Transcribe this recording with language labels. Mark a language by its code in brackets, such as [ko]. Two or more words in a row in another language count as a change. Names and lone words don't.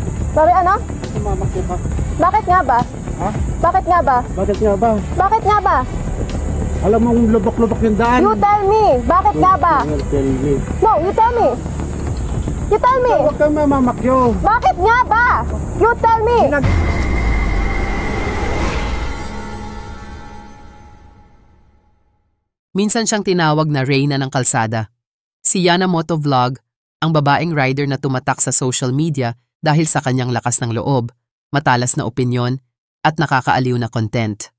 [tl] Sorry, ano? Mamakyo ka. Bakit nga ba? Ha? Bakit nga ba? Bakit nga ba? Bakit nga ba? Alam mong lubok-lubok yung daan. [en] You tell me. [tl] Bakit nga ba? [en] Tell me. No, you tell me. You tell me. [tl] Huwag kang mamamakyo. Bakit nga ba? [en] You tell me. [tl] Minsan siyang tinawag na Reyna ng kalsada. Si Yana Motovlog, ang babaeng rider na tumatak sa [en] social media [tl] dahil sa kanyang lakas ng loob, matalas na opinyon, at nakakaaliw na content.